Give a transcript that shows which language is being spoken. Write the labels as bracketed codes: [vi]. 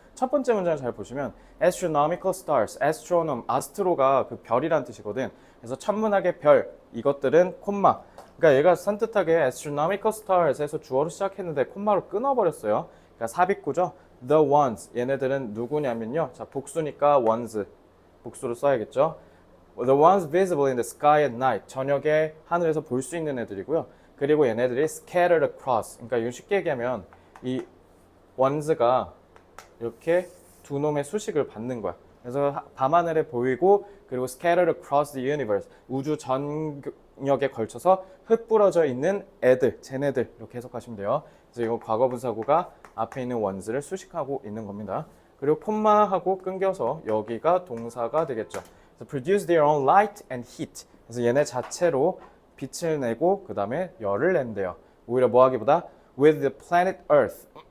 [ko] 첫 번째 문장을 잘 보시면 [en] astronomical stars, [ko] astronom, astro가 그 별이란 뜻이거든. 그래서 천문학의 별, 이것들은 콤마. 그러니까 얘가 산뜻하게 [en] astronomical stars [ko] 해서 주어로 시작했는데 콤마로 끊어버렸어요. 그러니까 삽입구죠. [en] The ones, [ko] 얘네들은 누구냐면요. 자, 복수니까 ones, 복수로 써야겠죠. [en] The ones visible in the sky at night, [ko] 저녁에 하늘에서 볼 수 있는 애들이고요. 그리고 얘네들이 [en] scattered across, [ko] 그러니까 이거 쉽게 얘기하면 이 ones가 이렇게 두 놈의 수식을 받는 거야. 그래서 밤하늘에 보이고 그리고 [en] scattered across the universe, [ko] 우주 전역에 걸쳐서 흩뿌러져 있는 애들, 쟤네들 이렇게 해석하시면 돼요. 그래서 이거 과거분사구가 앞에 있는 ones를 수식하고 있는 겁니다. 그리고 콤마하고 끊겨서 여기가 동사가 되겠죠. [en] 그래서 produce their own light and heat. [ko] 그래서 얘네 자체로 빛을 내고 그 다음에 열을 낸대요. 오히려 뭐하기보다 [en] with the planet Earth.